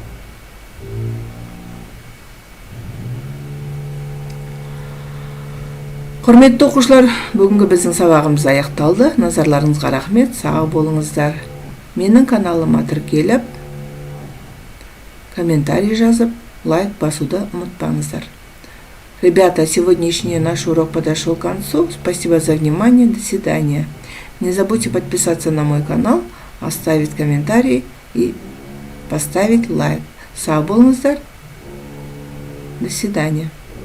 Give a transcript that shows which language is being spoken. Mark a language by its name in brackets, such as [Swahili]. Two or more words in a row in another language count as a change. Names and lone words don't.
[Kazakh] Құрметті оқушылар, бүгінгі біздің сабағымыз аяқталды. Назарларыңызға рахмет, сау болыңыздар. Менің каналыма тіркеліп, комментарий жазып, лайк басуды ұмытпаңыздар. [Russian] Ребята, сегодняшний наш урок подошел к концу. Спасибо за внимание. До свидания. Не забудьте подписаться на мой канал, оставить комментарий и поставить лайк. [Kazakh] Сау болыңыздар. [Russian] До свидания.